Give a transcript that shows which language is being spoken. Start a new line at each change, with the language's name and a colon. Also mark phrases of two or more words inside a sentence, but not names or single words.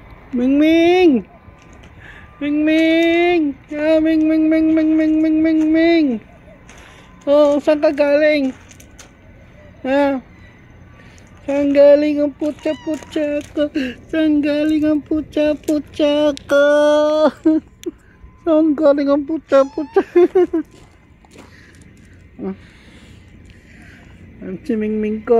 Filipino: Ming Ming! Ming Ming! Ah, Ming Ming Ming Ming Ming Ming Ming Ming! Oh, saan ka galing? Ha? Saan galing ang putya-putya ko? Saan galing ang putya-putya ko? Saan galing ang putya-putya? Ang simingming ko.